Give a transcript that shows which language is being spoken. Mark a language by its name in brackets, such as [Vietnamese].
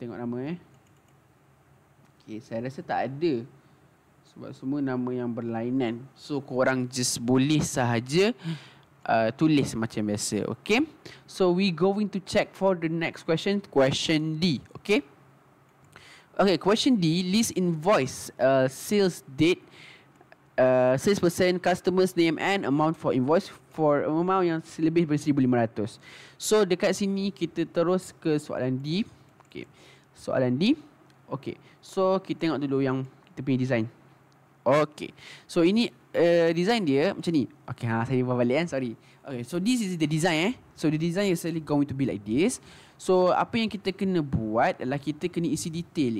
[Malay] Tengok nama Okay, saya rasa tak ada sebab semua nama yang berlainan. So korang just boleh sahaja tulis macam biasa. [English] Okay, so we going to check for the next question. Question D. Okay, okay, question D, list invoice, sales date, salesperson, customer's name and amount for invoice for amount [Malay] yang lebih dari [English] 1,500. [Malay] So dekat sini kita terus ke soalan D. Okay, soalan D. Okay, so kita tengok dulu yang kita punya design. Okay, so ini design dia macam ni. Okay, saya buat balik sorry. [English] Okay, so this is the design So the design is actually going to be like this. [Malay] So apa yang kita kena buat adalah kita kena isi detail.